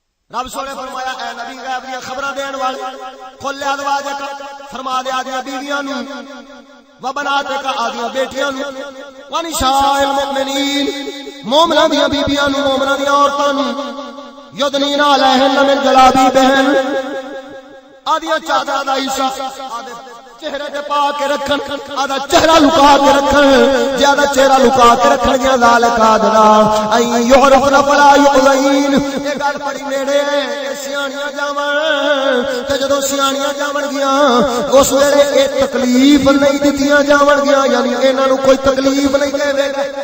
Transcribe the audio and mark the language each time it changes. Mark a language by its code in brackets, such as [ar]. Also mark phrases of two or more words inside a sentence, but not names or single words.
[pa] رب سونے فرمایا اے نبی غیب دی خبراں دین والے [ar] قل ازواجک [pa] فرما دے آدیاں بیویاں نو [ar] و بناتک [pa] آدیاں بیٹیاں نو و [ar] نساء المؤمنین [pa] مومناں دیاں بیبییاں نو مومناں دیاں عورتاں نو [ar] یدنین علیہن من جلابیبہن [pa] آدیاں چادر دا حصہ آدھے چہرے تے پا کے رکھن آدھا چہرہ لکا کے رکھن زیادہ چہرہ لکا کے رکھن گیا [ar] ذالک آدھنا این یعرفن فلا یؤذین [pa] یہ گل بڑی نیڑے ہے سیانیاں جاون تے جدوں سیانیاں جاون گیا اس ویلے اے تکلیف نہیں دتیاں جاون گیا یعنی انہاں نو کوئی تکلیف نہیں دے گا.